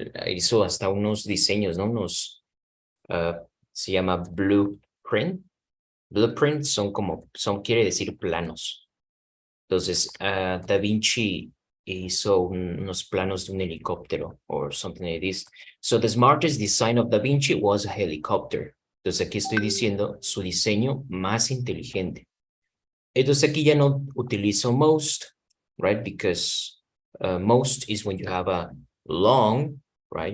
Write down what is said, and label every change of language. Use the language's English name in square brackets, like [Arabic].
[Spanish] Hizo hasta unos diseños, ¿no? Unos, se llama blueprint. Blueprint quiere decir planos. Entonces, Da Vinci hizo unos planos de un helicóptero [English] or something like this. So the smartest design of Da Vinci was a helicopter. [Spanish] Entonces aquí estoy diciendo su diseño más inteligente. Entonces aquí ya no utilizo most, [English] right? Because most is when you have a long, right?